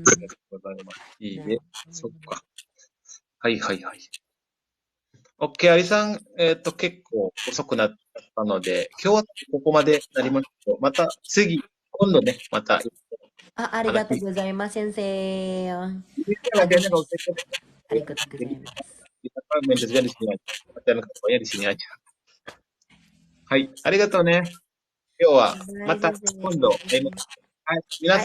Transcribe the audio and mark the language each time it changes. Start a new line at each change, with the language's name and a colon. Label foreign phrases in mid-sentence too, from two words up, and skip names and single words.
Japanese: ありがとうございます。いいね。そっか。はいはいはい。OK、アリさん、結構遅くなったので、今日はここまでなりますけど、また次、今度ね、またありがとう話。ございます、先生。
Indonesian: Ini latihannya kalau saya
Japanese: ありがとうござ
Indonesian: jadi
Japanese: います。
Indonesian: kita kan maintenance-nya di sini aja. Latihan keduanya di sini aja.
Japanese: Hai, ありがとうね. 今日はまたはい、先今度会いま生。す。はい、皆さん